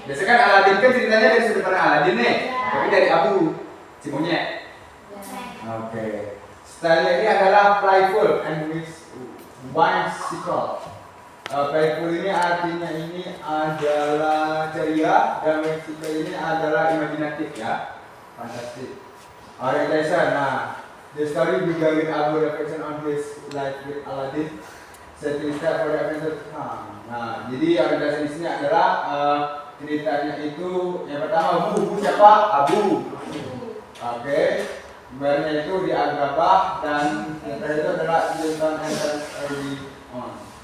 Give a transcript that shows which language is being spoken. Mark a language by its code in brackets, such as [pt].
[id] Biasanya kan Aladdin kan ceritanya dari sudut pandang Aladdin nih, tapi dari Abu, si monyet. Oke. Stylenya ini adalah [en] playful and whimsical. [id] Playful ini artinya ini adalah ceria dan whimsical ini adalah imajinatif ya, fantastik. [en] Orientation. Nah, the story began with Abu reflection on his life with Aladdin, setting step for the adventure to come. [id] Nah, jadi orientasi di sini adalah ceritanya itu yang pertama Abu siapa? Abu. Oke. Sebenarnya itu di Agrabah dan yang terakhir itu adalah Sultan [en] Entrance early on.